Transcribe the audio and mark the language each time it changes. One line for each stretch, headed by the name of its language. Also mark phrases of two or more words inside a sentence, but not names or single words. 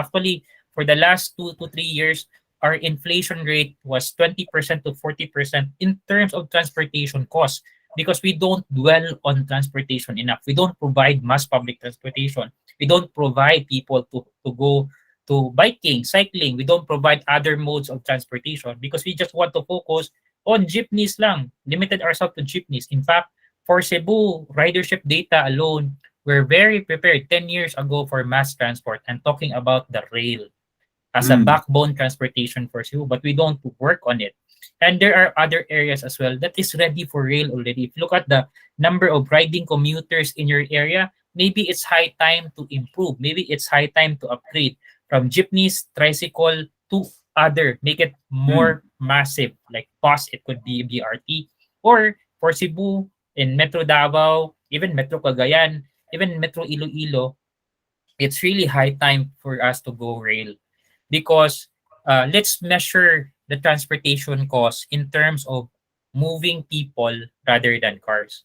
English: Actually, for the last 2 to 3 years, our inflation rate was 20% to 40% in terms of transportation costs, because we don't dwell on transportation enough. We don't provide mass public transportation. We don't provide people to go to biking, cycling. We don't provide other modes of transportation because we just want to focus on jeepneys lang, limited ourselves to jeepneys. In fact, for Cebu, ridership data alone, we're very prepared 10 years ago for mass transport and talking about the rail as a backbone transportation for Cebu, but we don't work on it. And there are other areas as well that is ready for rail already. If you look at the number of riding commuters in your area, maybe it's high time to improve. Maybe it's high time to upgrade from jeepneys, tricycle to other, make it more massive, like bus, it could be BRT, or for Cebu, in Metro Davao, even Metro Cagayan, even Metro Iloilo, it's really high time for us to go rail. Because let's measure the transportation costs in terms of moving people rather than cars.